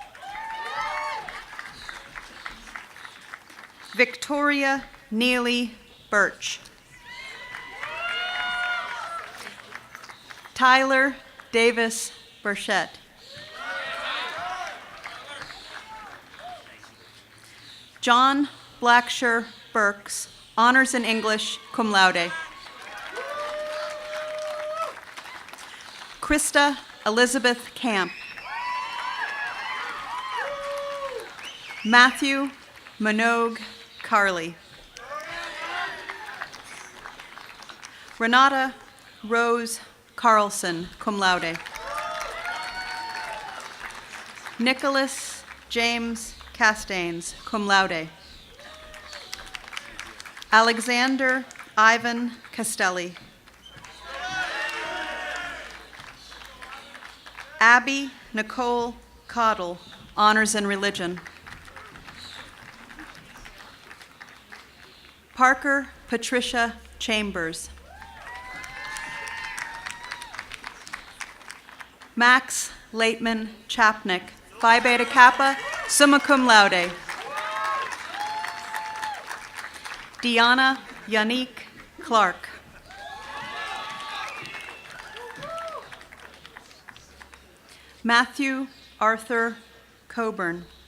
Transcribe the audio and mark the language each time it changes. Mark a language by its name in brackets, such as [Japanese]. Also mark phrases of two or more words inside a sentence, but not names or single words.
[English] Victoria Neely Birch. Tyler Davis Burchett. John Blacksher Burks, honors in English, [Latin] cum laude. [English] Krista Elizabeth Camp. Matthew Minogue Carley. Renata Rose Carlson, [Latin] cum laude. [English] Nicholas James Castains, [Latin] cum laude. [English] Alexander Ivan Castelli. Abby Nicole Cottle, honors in religion. Parker Patricia Chambers. Max Laitman Chapnick, Phi Beta Kappa, [Latin] summa cum laude. [English] Deanna Yannick Clark. Matthew Arthur Coburn.